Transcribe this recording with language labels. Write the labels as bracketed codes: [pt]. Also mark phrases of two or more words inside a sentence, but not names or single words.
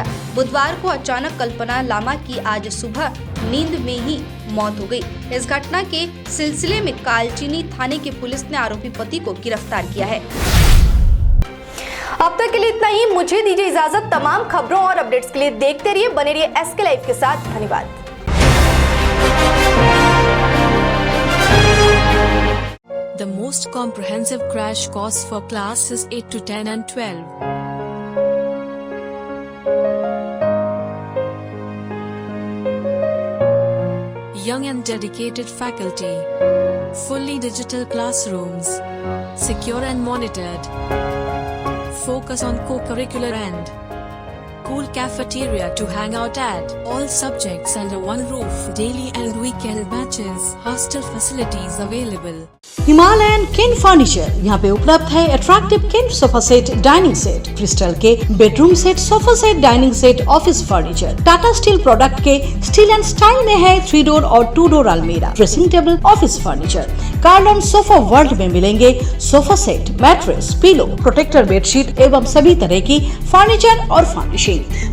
[hi] बुधवार को अचानक कल्पना लामा की आज सुबह नींद में ही मौत हो गई। इस घटना के सिलसिले में कालचिनी थाने की पुलिस ने आरोपी पति को गिरफ्तार किया है। अब तक के लिए इतना ही। मुझे दीजिए इजाजत। तमाम खबरों और अपडेट्स के लिए देखते रहिए, बने रहिए SK लाइव के साथ। धन्यवाद। [en] The most comprehensive crash course for classes 8 to 10 and 12. Young and dedicated faculty. Fully digital classrooms. Secure and monitored. Focus on co-curricular and cool cafeteria to hang out at. All subjects under one roof. Daily and weekend batches. Hostel facilities available. [hi] हिमालयन किन फर्नीचर यहाँ पे उपलब्ध है। [en] attractive kin sofa set, dining set, crystal ke bedroom set, sofa set, dining set, office furniture. [hi] टाटा स्टील प्रोडक्ट के स्टील एंड स्टाइल में है 3 डोर और 2 डोर अलमीरा, [en] dressing table, office furniture. [hi] कार्लॉन सोफा वर्ल्ड में मिलेंगे सोफा सेट, [en] mattress, pillow, protector bedsheet [hi] एवं सभी तरह की फर्नीचर और फर्निशिंग।